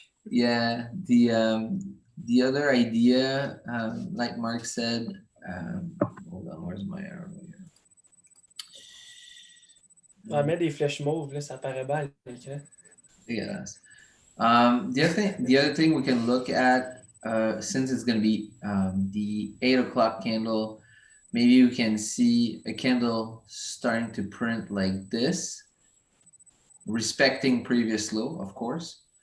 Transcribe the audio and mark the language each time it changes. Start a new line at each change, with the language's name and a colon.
English: Yeah, the other idea, like Mark said, hold on, where's my arrow here?
French: On met des flèches mauves, là, ça paraît bien à l'écran.
English: Yes. The other thing we can look at, since it's going to be the 8 o'clock candle, maybe we can see a candle starting to print like this, respecting previous low, of course.